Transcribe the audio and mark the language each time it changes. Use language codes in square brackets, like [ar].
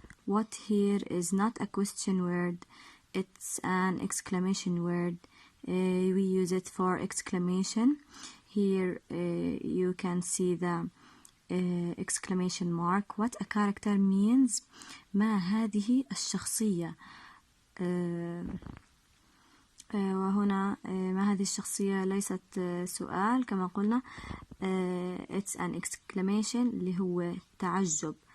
[en] What here is not a question word, it's an exclamation word. We use it for exclamation. Here you can see the exclamation mark. What a character means [ar] ما هذه الشخصية. وهنا ما هذه الشخصية ليست سؤال كما قلنا. [en] It's an exclamation [ar] اللي هو تعجب.